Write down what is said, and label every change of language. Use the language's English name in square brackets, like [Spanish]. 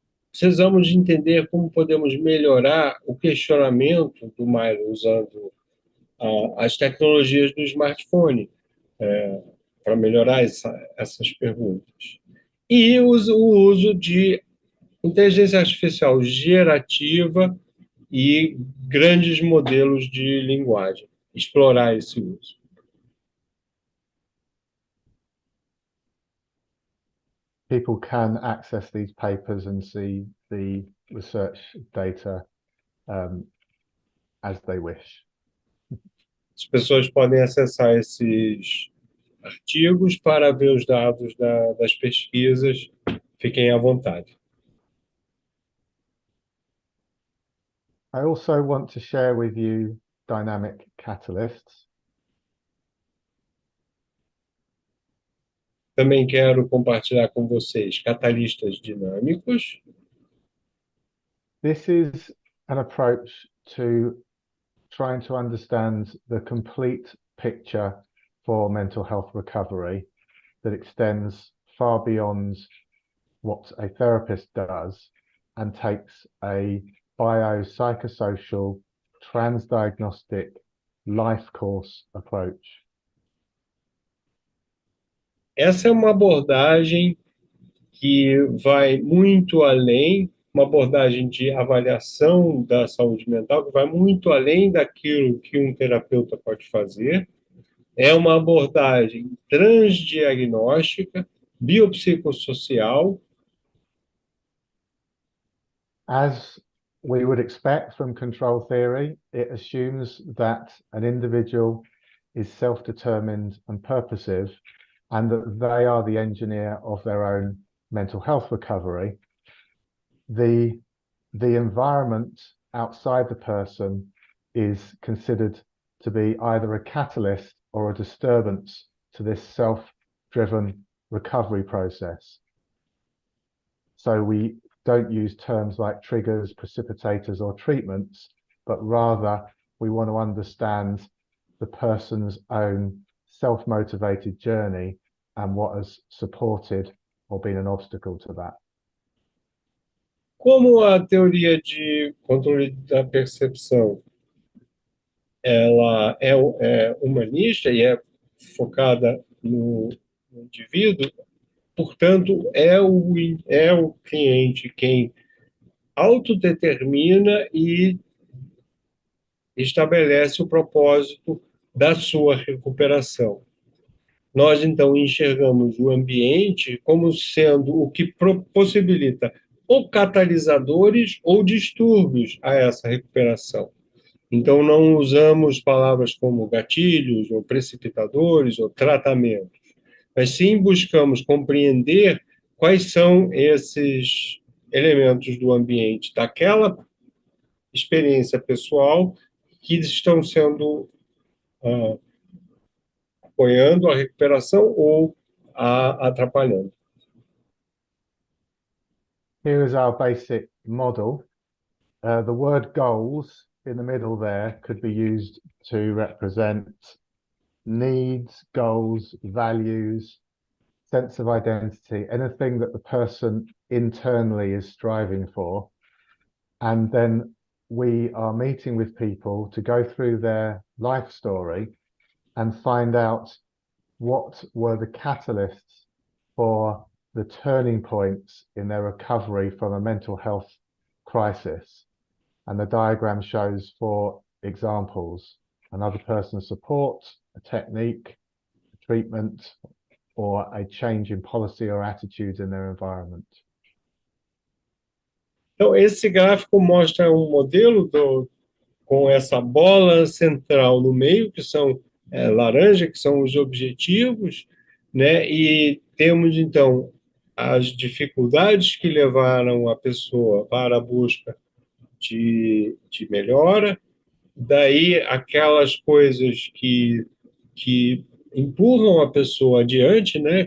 [Portuguese] Precisamos de entender como podemos melhorar o questionamento do MYLO usando as tecnologias do smartphone para melhorar essas perguntas. E o uso de inteligência artificial gerativa e grandes modelos de linguagem, explorar esse uso. [English] People can access these papers and see the research data as they wish. [Portuguese] As pessoas podem acessar esses artigos para ver os dados das pesquisas. Fiquem à vontade. [English] I also want to share with you dynamic catalysts. [Portuguese] Também quero compartilhar com vocês catalistas dinâmicos. [English] This is an approach to trying to understand the complete picture for mental health recovery that extends far beyond what a therapist does and takes a biopsychosocial, transdiagnostic life course approach. [Portuguese] Essa é uma abordagem que vai muito além, uma abordagem de avaliação da saúde mental, que vai muito além daquilo que um terapeuta pode fazer. É uma abordagem transdiagnóstica, biopsicossocial. [English] As we would expect from control theory, it assumes that an individual is self-determined and purposive, and that they are the engineer of their own mental health recovery. The environment outside the person is considered to be either a catalyst or a disturbance to this self-driven recovery process. So we don't use terms like triggers, precipitators, or treatments, but rather we want to understand the person's own self-motivated journey and what has supported or been an obstacle to that. [Portuguese] Como a teoria de controle da percepção ela é humanista e é focada no indivíduo, portanto, é o cliente quem autodetermina e estabelece o propósito da sua recuperação. Nós, então, enxergamos o ambiente como sendo o que possibilita ou catalisadores ou distúrbios a essa recuperação. Então, não usamos palavras como gatilhos, ou precipitadores, ou tratamentos, mas sim buscamos compreender quais são esses elementos do ambiente, daquela experiência pessoal que estão sendo apoiando a recuperação ou atrapalhando. [English] Here is our basic model. The word goals in the middle there could be used to represent needs, goals, values, sense of identity, anything that the person internally is striving for. And then we are meeting with people to go through their life story and find out what were the catalysts for the turning points in their recovery from a mental health crisis. And the diagram shows 4 examples: another person's support, a technique, a treatment, or a change in policy or attitudes in their environment. [Portuguese] Então, esse gráfico mostra um modelo com essa bola central no meio, que são laranja, que são os objetivos, né? E temos, então, as dificuldades que levaram a pessoa para a busca de melhora, daí aquelas coisas que empurram a pessoa adiante, né?